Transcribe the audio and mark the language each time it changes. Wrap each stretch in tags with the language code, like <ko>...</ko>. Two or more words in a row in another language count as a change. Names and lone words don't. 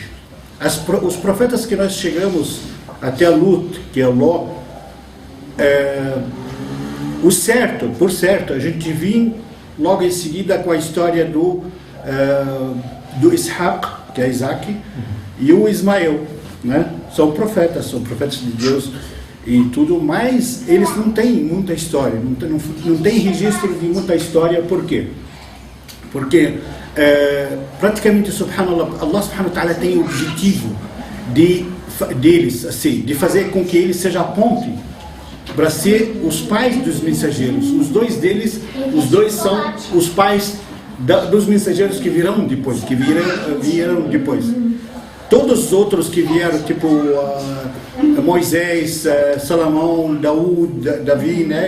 <pt>Os profetas que nós chegamos até a Lut, que é o Ló, por certo, a gente vinha logo em seguida com a história do Ishaq, que é Isaac, e o Ismael, né? São profetas de Deus e tudo, mas eles não têm muita história, não tem registro de muita história. Por quê? Porque praticamente,</pt> <ar>سبحان الله، الله سبحانه وتعالى</ar> <pt>tem o objetivo deles, assim, de fazer com que eles sejam a ponte para ser os pais dos mensageiros. Os dois são os pais dos mensageiros que vieram depois, Todos os outros que vieram, tipo Moisés, Salomão, Davi, né?</pt>